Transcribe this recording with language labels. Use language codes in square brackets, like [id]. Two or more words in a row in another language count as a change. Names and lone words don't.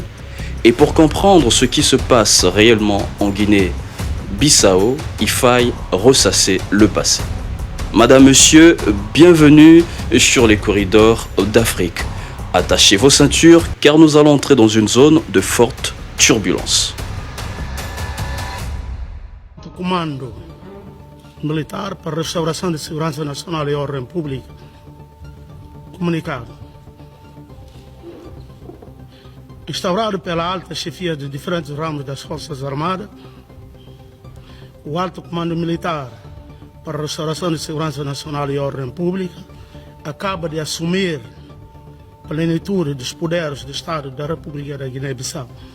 [fr] Et pour comprendre ce qui se passe réellement en Guinée-Bissau, il faille ressasser le passé. Madame, Monsieur, bienvenue sur les corridors d'Afrique. Attachez vos ceintures car nous allons entrer dans une zone de forte turbulence. [pt] Comando militar para a restauração de segurança nacional e ordem pública. Comunicado. Instaurado pela alta chefia de diferentes ramos das Forças Armadas, o Alto Comando Militar para a Restauração de Segurança Nacional e Ordem Pública acaba de assumir a plenitude dos poderes do Estado da República da Guiné-Bissau.